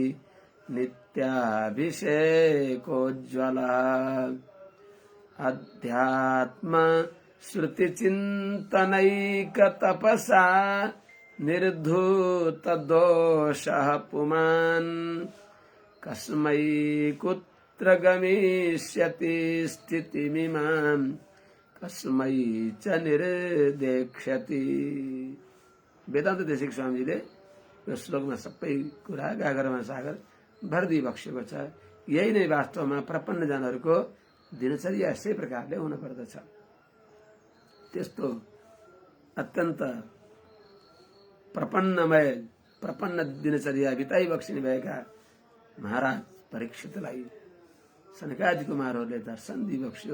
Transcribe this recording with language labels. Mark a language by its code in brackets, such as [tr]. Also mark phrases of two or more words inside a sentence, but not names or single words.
[sa] नित्याभिषेकोज्ज्वला अध्यात्म श्रुति चिंतनैक तपसा निर्धूत दोषः पुमान् कस्मै कुत्र गमिष्यति स्थितिमिमां कस्मै च निर्देक्ष्यति। [ne] वेदान्त देशिक स्वामीजीले यो श्लोकमा सबै कुरा गागरमा सागर भर्दी बक्सेको छ। यही नै वास्तवमा प्रपन्न जनहरूको दिनचर्या यसै प्रकारले हुन पर्दछ। त्यस्तो अत्यन्त प्रपन्न दिनचर्या बिताइ बक्सिने भएका महाराज परीक्षितलाई सनकादि कुमारहरूले दर्शन दिइबक्स्यो।